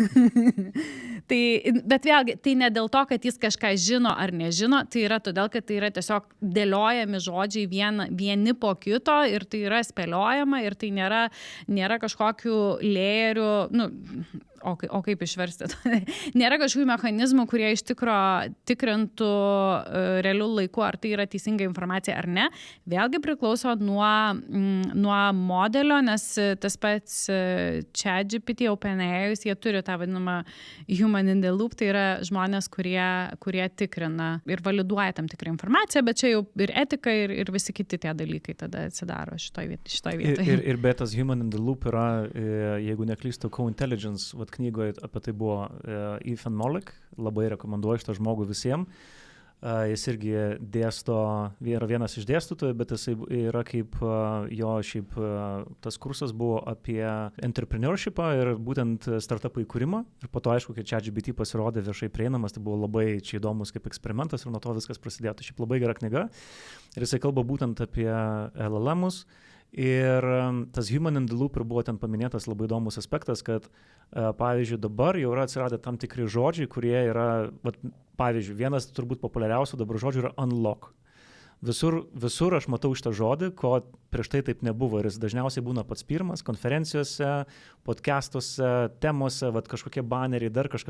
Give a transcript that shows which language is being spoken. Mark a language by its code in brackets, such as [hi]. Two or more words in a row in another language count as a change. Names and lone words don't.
[lt] Bet vėlgi, tai ne dėl to, kad jis kažką žino ar nežino, tai yra todėl, kad tai yra tiesiog dėliojami žodžiai vieni po kito ir tai yra spėliojama ir tai nėra kažkokių lėjerių, o kaip išversti? Nėra kažkokių mechanizmų, kurie iš tikro tikrintų realių laiku, ar tai yra teisinga informacija ar ne. Vėlgi priklauso nuo modelio, nes tas pats ChatGPT, OpenAI, jie turi tą vadinamą [en] human in the loop, [lt] tai yra žmonės, kurie tikrina ir validuoja tam tikrą informaciją, bet čia jau ir etika, ir visi kiti tie dalykai tada atsidaro šitoj vietoje. Ir bet tas [en] human in the loop [lt] yra, jeigu neklystu, Co-Intelligence, knygoje apie tai buvo Ethan Mollick, labai rekomenduoju šitą žmogų visiems. Jis irgi yra vienas iš dėstytojų, bet jis yra kaip jo šiaip tas kursas buvo apie entrepreneurshipą ir būtent startupų įkūrimą. Ir po to, aišku, kai ChatGPT pasirodė viešai prieinamas, tai buvo labai čia įdomus kaip eksperimentas ir nuo to viskas prasidėjo. Tai šiaip labai gera knyga. Ir jisai kalba būtent apie LLM'us. Ir tas [en] human in the loop [lt] ir buvo ten paminėtas labai įdomus aspektas, kad pavyzdžiui dabar jau yra atsiradę tam tikri žodžiai, kurie yra, pavyzdžiui, vienas turbūt populiariausių dabar žodžių yra unlock. Visur aš matau šitą žodį, ko prieš tai taip nebuvo ir jis dažniausiai būna pats pirmas, konferencijose, podcastuose, temose, kažkokie baneriai, dar kažkas.